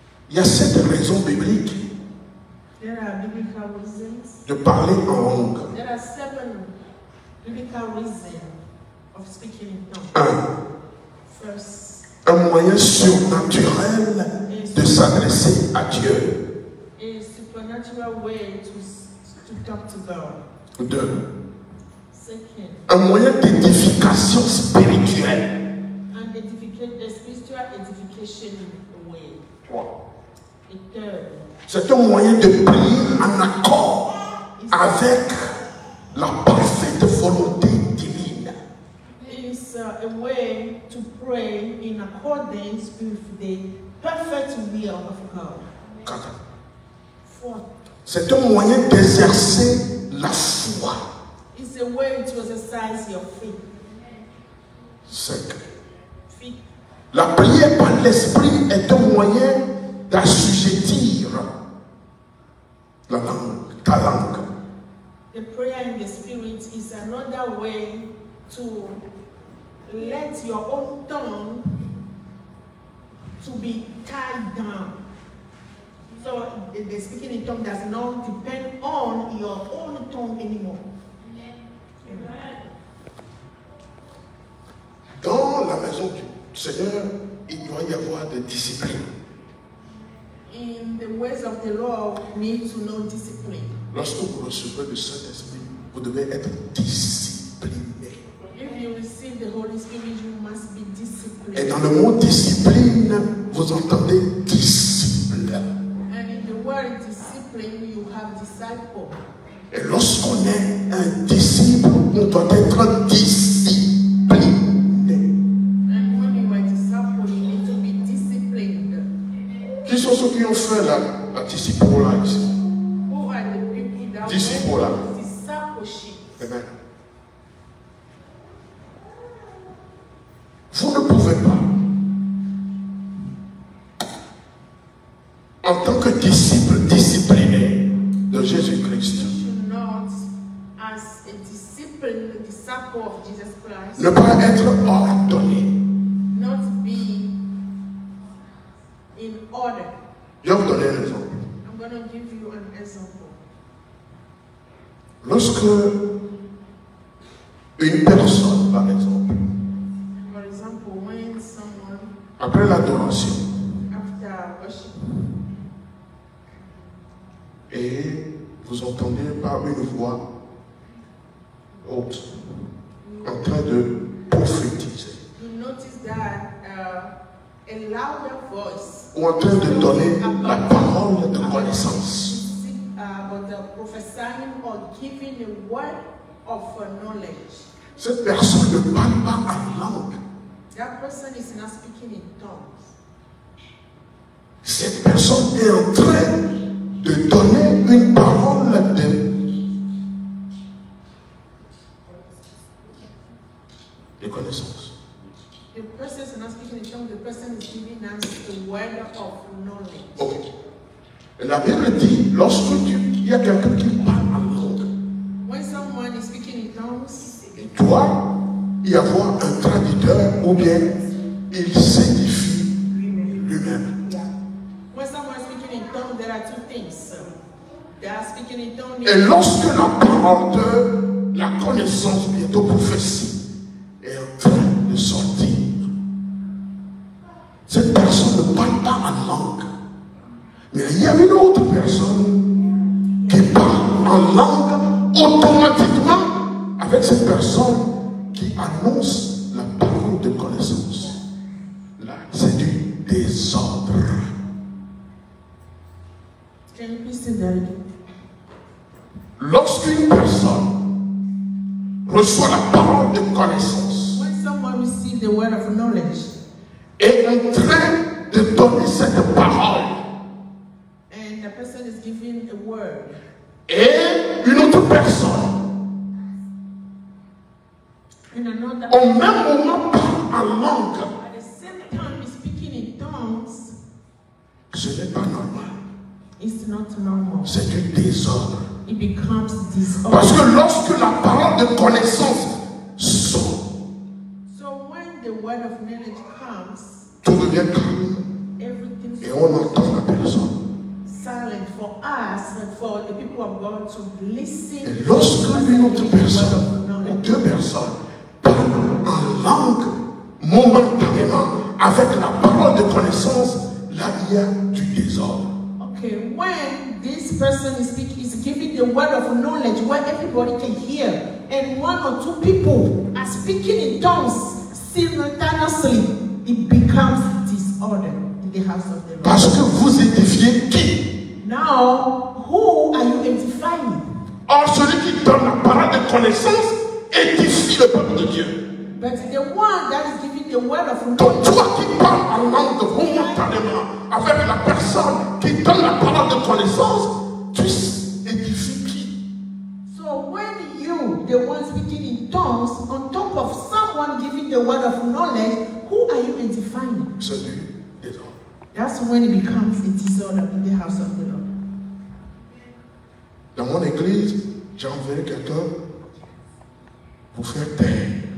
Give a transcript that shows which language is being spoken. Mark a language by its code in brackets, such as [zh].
[fr] Il y a 7 raisons bibliques [en] There are biblical reasons. [fr] de parler en langue. [en] There are 7 biblical reasons of speaking in tongues. 1. First, [fr] Un moyen surnaturel de s'adresser à Dieu. [en] a supernatural way to talk to God. 2. Second, [fr] Un moyen d'édification spirituelle. [en] a spiritual edification way. 3. A third, [fr] C'est un moyen de prier en accord avec la parfaite volonté divine. [en] is a way to pray in accordance with the perfect will of God. 4. Fourth, [fr] C'est un moyen d'exercer la foi. [en] it's a way to exercise your faith. 5. Fifth, [fr] La prière par l'esprit est un moyen d'assujettir la langue, ta langue. [en] the prayer in the Spirit is another way to let your own tongue to be tied down. So the speaking in tongue does not depend on your own tongue anymore. Amen. [fr] Dans la maison du Seigneur, il doit y avoir des disciplines. [en] In the ways of the Lord, we need to know discipline. [fr] Lorsque vous recevez le Saint-Esprit, vous devez être discipliné. [en] If you receive the Holy Spirit, you must be [fr] Et [en] disciplined. [fr] dans le mot discipline, vous entendez disciple. [en] And in the word discipline, you have disciple. [fr] Et lorsqu'on est un disciple, on doit être discipliné. [en] And when you are disciple, you need to be disciplined. [fr] Qui sont ceux qui ont fait la disciple-là ici? [en] Who are the people that [fr] Disciple. [en] went through discipleship? Amen. [fr] Vous ne pouvez pas, en tant que disciple discipliné de Jésus-Christ, [en] You should not, as a disciple of Jesus Christ, [fr] ne pas être ordonné. [en] not be in order. [fr] Je vais vous donner un exemple. [en] I'm going to give you an example. [fr] Lorsque une personne, par exemple, [en] For example, when someone, [fr] après l'adoration, [en] after worship, [fr] et vous entendez par une voix haute en train de prophétiser [en] you notice that a louder voice [fr] ou en train de donner la parole de connaissance. [en] about the prophesying or giving a word of knowledge. [fr] Cette personne ne parle pas en langue. [en] That person is not speaking in tongues. [fr] Cette personne est en train de donner une parole de connaissance. [en] The person is not speaking in tongues, the person is giving us the word of knowledge. Ok. [fr] La Bible dit, lorsque il y a quelqu'un qui parle en langue, [en] When someone is speaking in tongues, [fr] il doit y avoir un traducteur ou bien il s'édifie lui-même. [en] when someone is speaking in tongues, there are two things. They are speaking in tongues. [fr] Et lorsque la parole de la connaissance, bientôt prophétie, est en train de sortir, cette personne ne parle pas en langue. Mais il y a une autre personne qui parle en langue automatiquement avec cette personne qui annonce la parole de connaissance. Là, c'est du désordre. [en] Can you please say that again? [fr] Lorsqu'une personne reçoit la parole de connaissance [en] When someone receives the word of knowledge [fr] et est en train de donner cette parole, [en] and the person is giving a word, [fr] et une autre personne [en] and another [fr] au même moment parle en langue, [en] at the same time is speaking in tongues, [fr] ce n'est pas normal. [en] it's not normal. [fr] C'est du désordre. [en] It becomes disorder. [fr] Parce que lorsque la parole de connaissance sort, [en] So when the word of knowledge comes, [fr] tout devient calme [en] everything's [fr] et on entend la personne. [en] silent for us and for the people of God to listen. [fr] Et lorsque une autre [en] to the word [fr] personne [en] of [fr] ou [en] knowledge. [fr] deux personnes parlent en langue momentanément avec la parole de connaissance, là il y a du désordre. [en] Okay, when this person is speaking, is giving the word of knowledge where everybody can hear, and one or two people are speaking in tongues simultaneously, it becomes disorder in the house of the Lord. [fr] Parce que vous édifiez qui? [en] Now, who are you edifying? [fr] Or, celui qui donne la parole de connaissance édifie le peuple de Dieu. [en] But the one that is giving the word of [fr] Donc, [en] knowledge, [fr] toi qui parles en langue momentanément avec la personne qui donne la parole de connaissance, tu édifies qui? [en] so when you, the one speaking in tongues, on top of someone giving the word of knowledge, who are you edifying? [fr] C'est du désordre. [en] That's when it becomes a disorder in the house of the Lord. [fr] Dans mon église, j'ai envoyé quelqu'un pour faire taire.